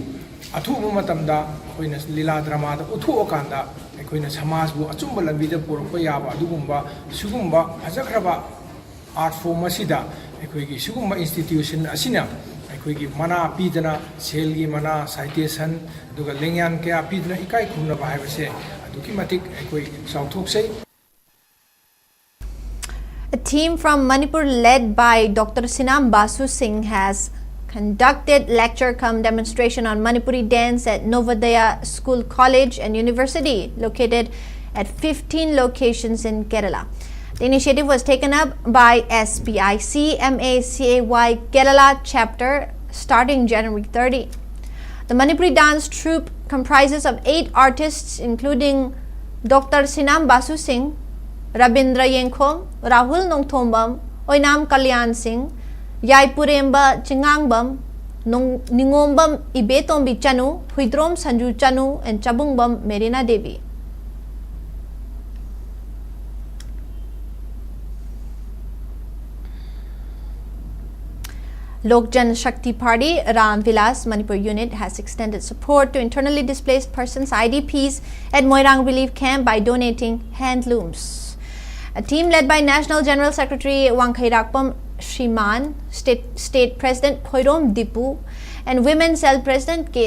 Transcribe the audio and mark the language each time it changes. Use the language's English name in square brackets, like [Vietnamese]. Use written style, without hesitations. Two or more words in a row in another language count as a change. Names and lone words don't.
[Manipuri] Athubu matamda akoina lila drama da uthuokanda akoina samasbu achumba lambida porokpa yaba adugumba sugumba hajakraba [English] art form [Manipuri] asida akoigi sugumba institution asina akoigi mana pidana selgi mana citation aduga lengyan kya pidana ikai khumna ba haibase aduki matik akoi sauthokse. [English] A team from Manipur led by Dr. Sinam Basu Singh has conducted lecture cum demonstration on Manipuri dance at Novodaya School, College and University located at 15 locations in Kerala. The initiative was taken up by SPIC MACAY Kerala chapter starting January 30. The Manipuri dance troupe comprises of 8 artists including Dr. Sinam Basu Singh, Rabindra Yenkhom, Rahul Nongthombam, Oinam Kalyan Singh, Yaipuremba Chingangbam, Ningombam Ibetombi Chanu, Huidrom Sanju Chanu, and Chabungbam Merina Devi. Lok Jan Shakti Party Ram Vilas Manipur unit has extended support to internally displaced persons IDPs at Moirang Relief Camp by donating handlooms. A team led by National General Secretary Wangkhairakpam Shriman, State President Khoirom Dipu, and Women's Cell President K.